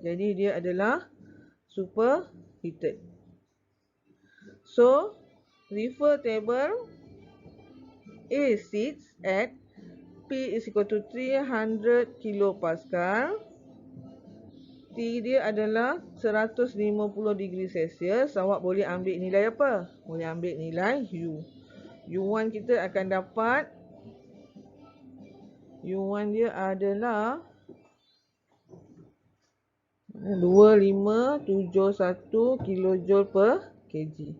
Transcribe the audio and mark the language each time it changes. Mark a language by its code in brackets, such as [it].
[ms] Jadi dia adalah superheated. [en] So refer table A6 at P is equal to 300 kilopascal. [ms] T dia adalah 150 degree Celsius. Awak boleh ambil nilai apa? Boleh ambil nilai U. U1 kita akan dapat, U1 dia adalah 2571 kilojoule per kg.